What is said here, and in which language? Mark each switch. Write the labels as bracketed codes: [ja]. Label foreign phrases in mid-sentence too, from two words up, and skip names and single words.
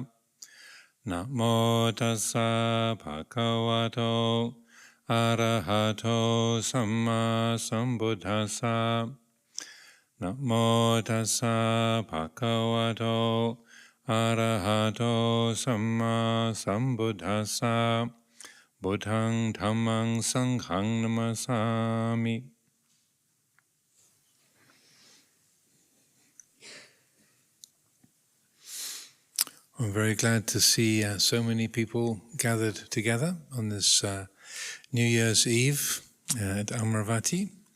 [pi] Namo tassa bhagavato arahato samma sambuddhassa. Namo tassa bhagavato arahato samma sambuddhassa. Buddhang Dhammang Sanghang Namasami. [en] I'm very glad to see so many people gathered together on this New Year's Eve at Amaravati.